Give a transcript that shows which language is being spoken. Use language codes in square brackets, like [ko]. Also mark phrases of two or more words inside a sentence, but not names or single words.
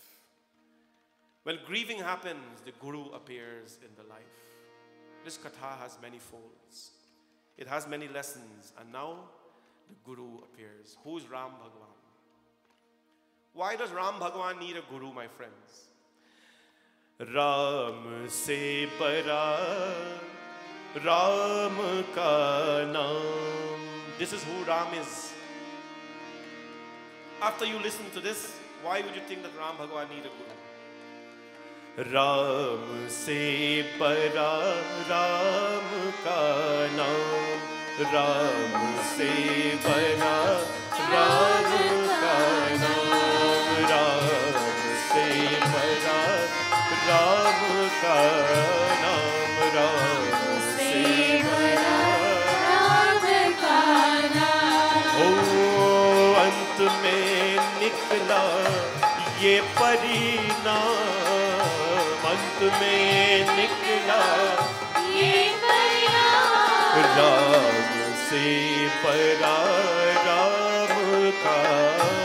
[en] When grieving happens, the Guru appears in the life. This katha has many folds. It has many lessons, and now the Guru appears. Who is Ram Bhagwan? Why does Ram Bhagwan need a Guru, my friends? [hi] राम से बड़ा राम का नाम. [en] This is who Ram is. After you listen to this, why would you think that Ram Bhagwan need a Guru? [hi] राम से बड़ा राम का नाम. राम से बड़ा राम का नाम. राम से बड़ा राम का नाम. राम से बड़ा राम का नाम. Oh, अंत में निकला ये परिणाम. अंत में निकला ये परिणाम. राम से परा राम का